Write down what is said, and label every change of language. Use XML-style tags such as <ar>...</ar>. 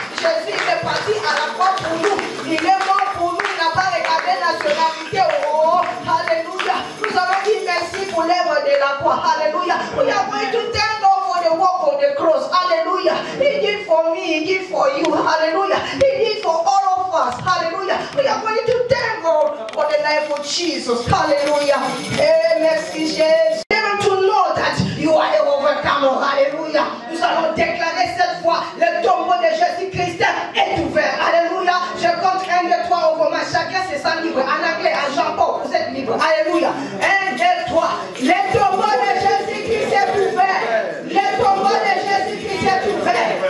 <fr>Jésus est parti à la croix pour nous. Il est mort pour nous. Il n'a pas regardé nationalité. Oh. Alléluia. Nous allons dire merci pour l'œuvre de la croix. Alléluia.</fr> <en>We are going to thank God for the work of the cross. Alléluia. He did for me. He did for you. Hallelujah. He did for all of us. Hallelujah. We are going to thank God for the life of Jesus. Hallelujah.</en> <fr>Hey, merci Jésus.</fr> <en>Even to know that you are an overcomer. Hallelujah.</en> <fr>Nous allons déclarer cette fois le tombeau de Jésus-Christ est ouvert. Alléluia. Je compte 1, 2, 3 au moment. Chacun se sent libre. En anglais, à Jean-Paul, vous êtes libre. Alléluia. 1, 2, 3. Le tombeau de Jésus-Christ est ouvert. Le tombeau de Jésus-Christ est ouvert.</fr>